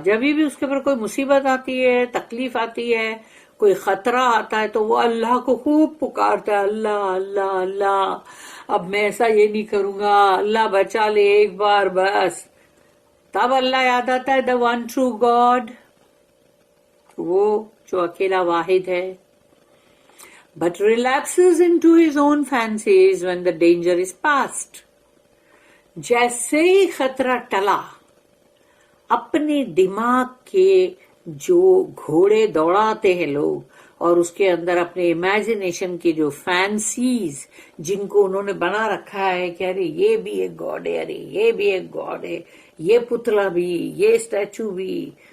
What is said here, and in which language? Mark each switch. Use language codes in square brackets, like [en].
[ur] جب بھی اس کے اوپر کوئی مصیبت آتی ہے، تکلیف آتی ہے، کوئی خطرہ آتا ہے تو وہ اللہ کو خوب پکارتا ہے، اللہ اللہ اللہ، اب میں ایسا یہ نہیں کروں گا، اللہ بچا لے ایک بار بس. تب اللہ یاد آتا ہے [en] the one true God، [ur] وہ جو اکیلا واحد ہے. [en] But relapses into his own fancies when the danger is past. [ur] جیسے ہی خطرہ ٹلا، اپنے دماغ کے جو گھوڑے دوڑاتے ہیں لوگ، اور اس کے اندر اپنے امیجنیشن کی جو فینسیز جن کو انہوں نے بنا رکھا ہے کہ ارے یہ بھی ایک گاڈ ہے، ارے یہ بھی ایک گاڈ ہے، یہ پتلا بھی، یہ اسٹیچو بھی،